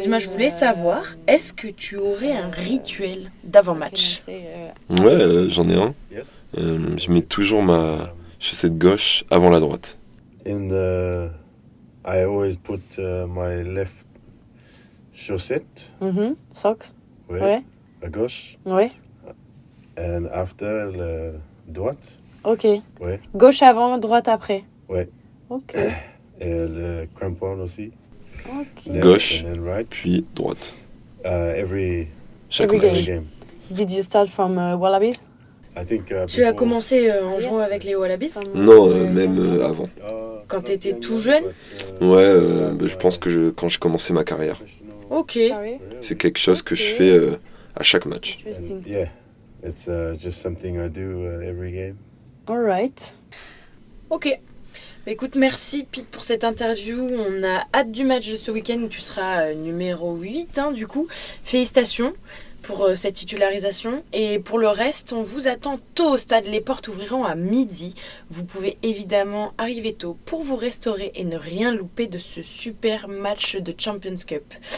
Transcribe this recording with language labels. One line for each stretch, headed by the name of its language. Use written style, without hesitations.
French: Dis-moi, je voulais savoir, est-ce que tu aurais un rituel d'avant-match? Ouais, j'en ai un.
English: Yes.
French: Je mets toujours ma chaussette gauche avant la droite.
English: I always put my left chaussette, Socks.
French: ouais, Ouais. à gauche, Ouais.
English: and after
French: la droite, Ok. ouais, Gauche avant, droite après. ouais, Ok. et le crampon aussi. Ok.
English: Left
French: Gauche.
English: and then right.
French: Puis droite. Chaque
English: Every every game. game. Did you start from Wallabies? I think.
French: Tu as
English: before-
French: commencé en jouant avec les Wallabies Non, même avant. quand t'étais tout jeune? Ouais, je pense que quand j'ai commencé ma carrière. Ok.
English: Sorry.
French: C'est quelque chose que je fais à chaque match.
English: Interesting. Yeah, it's just something I do every game. All right.
French: Ok. Bah, écoute, merci Pete pour cette interview. On a hâte du match de ce week-end où tu seras numéro 8 du coup. Félicitations pour cette titularisation. Et pour le reste, on vous attend tôt au stade. Les portes ouvriront à midi. Vous pouvez évidemment arriver tôt pour vous restaurer et ne rien louper de ce super match de Champions Cup.